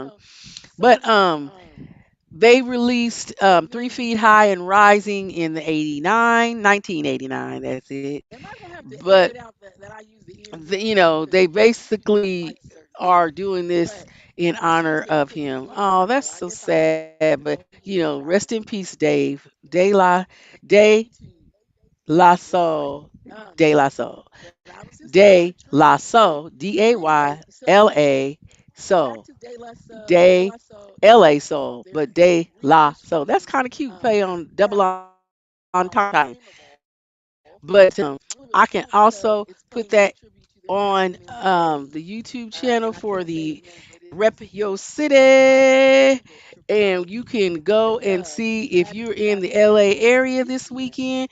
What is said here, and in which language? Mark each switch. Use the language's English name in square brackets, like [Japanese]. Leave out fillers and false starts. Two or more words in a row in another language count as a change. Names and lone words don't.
[English] But they released 3 Feet High and Rising in the 1989. That's it. But they basically are doing this in honor of him. Oh, that's so sad. But rest in peace, Dave. De La Soul, De La Soul, De La Soul, DAYLA Soul, De LA Soul, but De La Soul. That's kind of cute. Play on double entendre but I can also put that on the YouTube channel for the Rep Your City. And you can go and see if you're in the LA area this weekend.